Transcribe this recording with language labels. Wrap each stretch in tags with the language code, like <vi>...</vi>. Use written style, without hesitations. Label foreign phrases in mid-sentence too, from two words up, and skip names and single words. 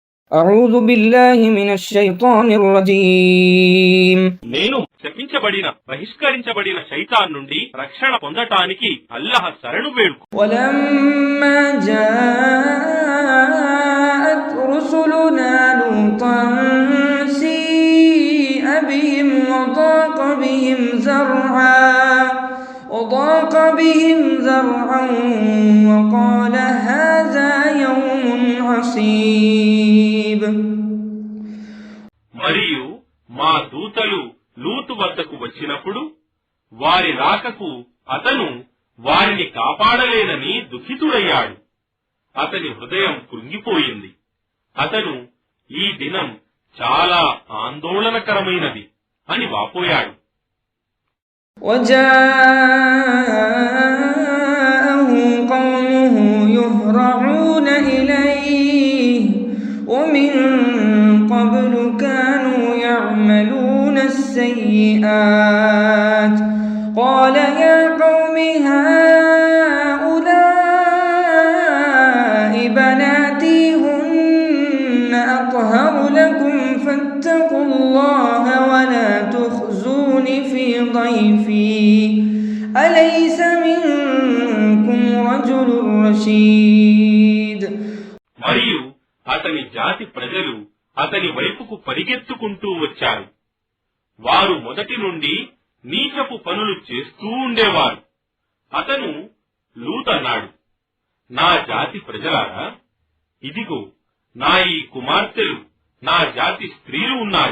<ar>أعوذ بالله من الشيطان الرجيم</ar> <te>నేను శపించబడిన బహిష్కరించబడిన శైతాన్ నుండి రక్షణ పొందటానికి అల్లాహ్ శరణు వేడుకు.</te> <ar>ولما جاءت رسلنا لوطا سيء بهم وضاق بهم ذرعا وقال هذا يوم عصيب.</ar> <te>మరియు మా దూతలు లూతు వద్దకు వచ్చినప్పుడు వారి రాకకు అతను వారిని కాపాడలేనని దుఃఖితుడయ్యాడు. అతని హృదయం కృంగిపోయింది. అతను ఈ దినం చాలా ఆందోళనకరమైనది అని వాపోయాడు.</te> <ar>وجاءه قومه يهرعون إليه ومن قبل كانوا يعملون السيئات قال يا قوم هؤلاء بناتي هن أطهر لكم فاتقوا الله ولا تخزون في ضيفي أليس منكم رجل رشيد.</ar> <te>మరియు అతని జాతి ప్రజలు అతని వైపుకు పరిగెత్తుకుంటూ వచ్చారు. వారు మొదటి నుండి నీచపు పనులు చేస్తూ ఉండేవారు. అతను లూతన్నాడు, నా జాతి ప్రజలారా, ఇదిగో నా ఈ కుమార్తెలు నా జాతి స్త్రీలు ఉన్నారు.</te>